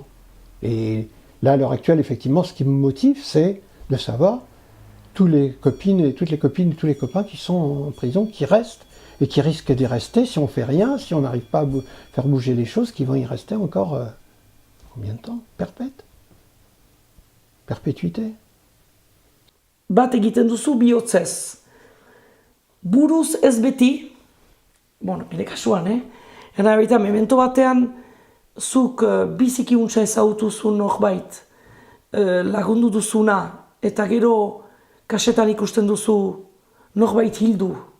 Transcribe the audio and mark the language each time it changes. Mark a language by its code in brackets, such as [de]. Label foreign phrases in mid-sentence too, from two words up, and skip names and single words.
[fr] Et là, à l'heure actuelle, effectivement, ce qui me motive, c'est de savoir toutes les copines et tous les copains qui sont en prison, qui restent, et qui risquent d'y rester si on fait rien, si on n'arrive pas à faire bouger les choses, qui vont y rester encore... combien de temps? Perpétuité. [eu] Bat egiten duzu bihotzez. Buruz ez beti, nire kasuan, Eta baita, memento batean, zuk biziki untsa ezagutuzu norbait lagundu duzuna, eta gero kasetan ikusten duzu norbait hildu.